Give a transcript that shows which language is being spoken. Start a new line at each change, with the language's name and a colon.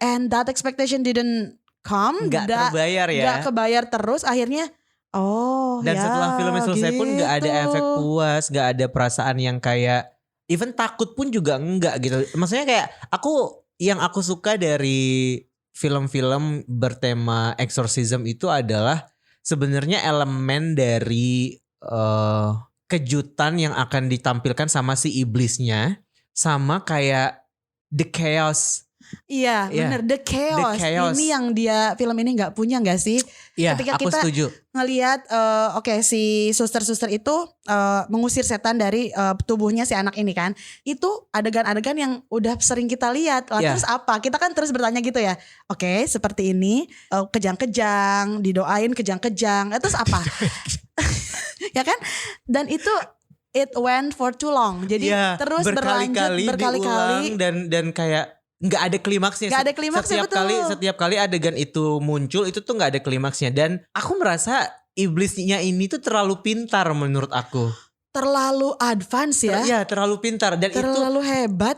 English: And that expectation didn't come.
Indonesian: Nggak terbayar ya. Nggak kebayar terus akhirnya. Dan setelah filmnya selesai pun gak ada efek puas, gak ada perasaan yang kayak even takut pun juga enggak gitu. Maksudnya kayak yang aku suka dari film-film bertema exorcism itu adalah sebenarnya elemen dari kejutan yang akan ditampilkan sama si iblisnya, sama kayak
English: the chaos.
Indonesian: Iya bener,
English: the chaos.
Indonesian: Ini yang film ini gak punya gak sih? Iya, ketika aku kita setuju. Ngelihat si suster-suster itu mengusir setan dari tubuhnya si anak ini kan. Itu adegan-adegan yang udah sering kita lihat. Terus apa? Kita kan terus bertanya gitu ya. Seperti ini, kejang-kejang, didoain kejang-kejang. Terus apa? Ya kan? Dan itu
English: it went for too long.
Indonesian: Jadi terus berkali-kali dan kayak nggak ada klimaksnya. Nggak ada klimaksnya, setiap kali adegan itu muncul itu tuh nggak ada klimaksnya. Dan aku merasa iblisnya ini tuh terlalu pintar menurut aku. Terlalu advance ya. Terlalu pintar dan terlalu hebat.